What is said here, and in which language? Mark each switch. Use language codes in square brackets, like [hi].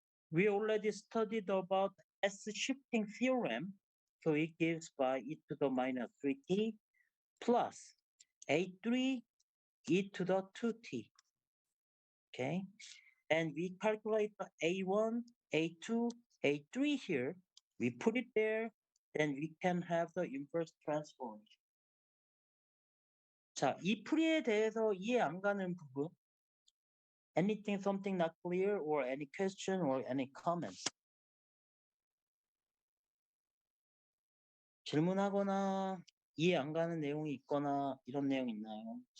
[en] We already studied about S shifting theorem, so it gives by e to the minus 3t plus A3 e to the 2t. Okay, and we calculate the A1, A2, A3 here. We put it there, then we can have the inverse transformation. [ko] 자, 이 풀이에 대해서 이해 안 가는 부분? [en] Anything, something not clear, or any question, or any comments? [ko] 질문하거나 이해 안 가는 내용이 있거나 이런 내용 있나요?